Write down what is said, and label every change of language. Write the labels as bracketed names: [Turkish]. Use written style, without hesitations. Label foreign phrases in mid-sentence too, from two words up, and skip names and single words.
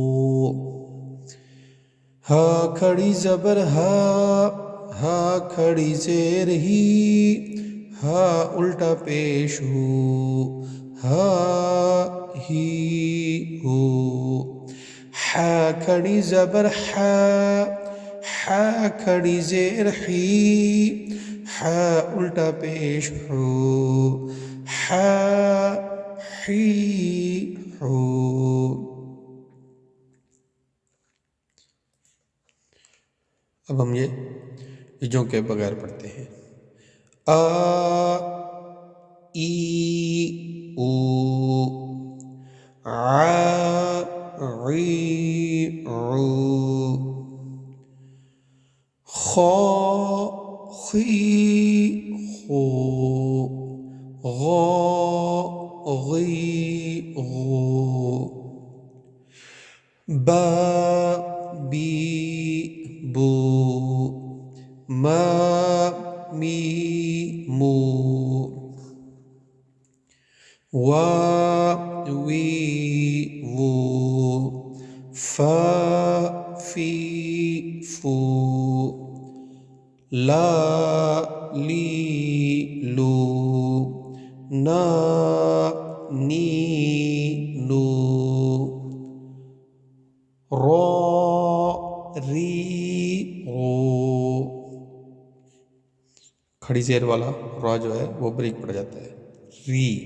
[Urdu] ہا کھڑی زبر ہا، ہا کھڑی زیر ہی، ہا الٹا پیش ہو، ہا ہی ہو، حا کھڑی زبر حا، حا کھڑی زیر حی، حا الٹا پیش ہو، حا حی ہو۔ اب ہم یہ جو کے بغیر پڑھتے ہیں، آ ای او، ع عی عو، خا خی خو، غا غی غو، با بی بو، ما می مو، وا وی وو، فا فی فو، لا لی لو نا نی نو رو ری رو کھڑی زیر والا را جو ہے وہ بریک پڑ جاتا ہے ری